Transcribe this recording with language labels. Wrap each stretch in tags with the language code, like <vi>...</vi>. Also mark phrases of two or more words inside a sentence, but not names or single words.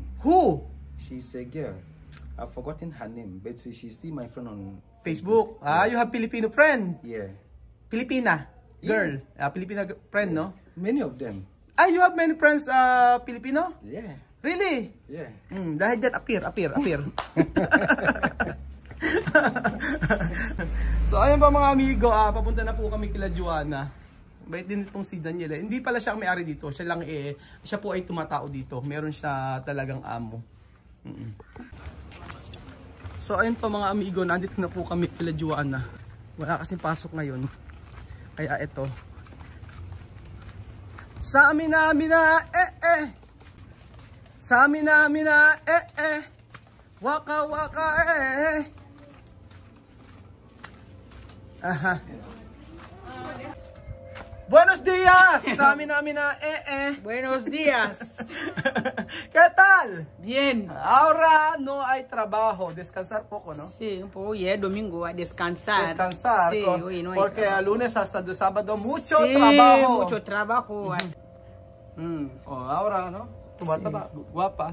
<en>Who? She's a girl. I've forgotten her name, but she's still my friend on Facebook. You have Filipino friend. Yeah. Filipina. Girl. Filipina friend, no? Many of them. You have many friends Filipino? Yeah. Really? Yeah.</en> <tl>Dahil dyan, appear. So, ayun pa mga amigo, papunta na po kami kila Joanna. Bait din itong si Daniel. Hindi pala siya ang may-ari dito. Siya lang siya po ay tumatao dito. Meron siya talagang amo. So, ayun pa mga amigo, nandito na po kami kila Joanna. Wala kasing pasok ngayon. Kaya ito. Sa amin na, Sa amin na, waka, Aha.</tl> <es>Buenos días!</es> <tl>Sa amin na,</tl> <es>Buenos días. ¿Qué tal? Bien. Ahora no hay trabajo. Descansar poco, ¿no? Sí, un poco ya es domingo a descansar. Descansar. Sí, hoy no hay porque trabajo. lunes hasta de sábado mucho Sí, trabajo. mucho trabajo. Ahora, ¿no? Tumataba, guapa.</es>